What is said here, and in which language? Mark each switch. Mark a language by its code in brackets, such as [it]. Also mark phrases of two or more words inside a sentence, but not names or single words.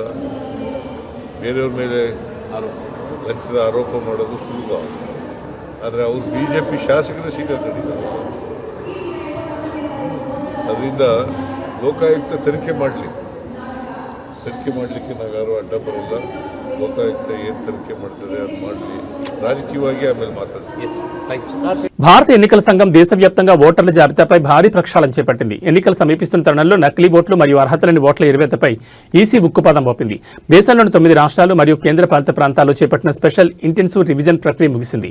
[kn] ಬೇರೆಯವ್ರ ಮೇಲೆ ಲಂಚದ ಆರೋಪ ಮಾಡೋದು ಸುಲಭ, ಆದರೆ ಅವರು ಬಿಜೆಪಿ ಶಾಸಕರೇ ಸಿಕ್ಕಾಕೊಂಡಿದ್ದಾರೆ. ಅದರಿಂದ ಲೋಕಾಯುಕ್ತ ತನಿಖೆ ಮಾಡಲಿಕ್ಕೆ ನಾವು ಯಾರು ಅಡ್ಡ ಬರೋಲ್ಲ. ಲೋಕಾಯುಕ್ತ ಏನು ತನಿಖೆ ಮಾಡ್ತದೆ ಅದು ಮಾಡಲಿ, [te] రాజకీయವಾಗಿ ఆమె మాట్లాడుతుంది. భారత ఎన్నికల సంఘం దేశవ్యాప్తంగా ఓటర్ల జాబితాపై భారీ ప్రక్షాళన చేపట్టింది. ఎన్నికలు సమీపిస్తున్న తరుణంలో నకిలీ ఓట్లు మరియు అర్హతలేని ఓట్ల ఎరువేతపై ఈసీ ఉక్కుపాదం మోపింది. దేశంలోని 9 రాష్ట్రాలు మరియు కేంద్రపాలిత ప్రాంతాల్లో చేపట్టిన [en] Special Intensive Revision [te] ప్రక్రియ ముగిసింది.